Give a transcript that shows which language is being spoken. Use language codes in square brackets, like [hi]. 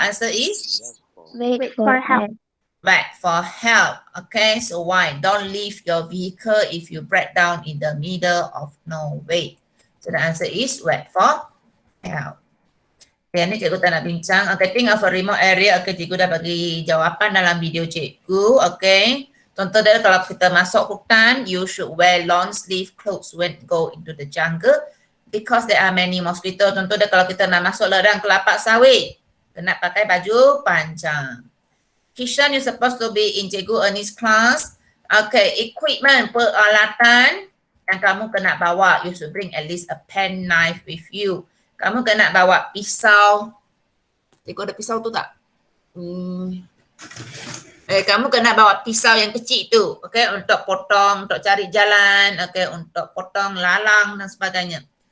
[en] The answer is Wait for help. wait for help. Okay, so why? Don't leave your vehicle if you break down in the middle of nowhere. So the answer is wait for help. Okay, [ms] ni cikgu tak nak bincang. [en] Okay, think of a remote area. [ms] Okay, cikgu dah bagi jawapan dalam video cikgu. Okay. Contoh dia kalau kita masuk hutan, [en] you should wear long sleeve clothes when go into the jungle because there are many mosquitoes. [ms] Contoh dia kalau kita nak masuk ladang kelapa sawit, kena pakai baju panjang. [en] Kishan, you supposed to be in Cikgu Ernie's class. [ms] Okay, equipment, peralatan yang kamu kena bawa. [en] You should bring at least a pen knife with you. [ms] Kamu kena bawa pisau. Cikgu ada pisau tu tak? Kamu kena bawa pisau yang kecil tu, okay, untuk potong, untuk cari jalan, okay, untuk potong lalang dan sebagainya.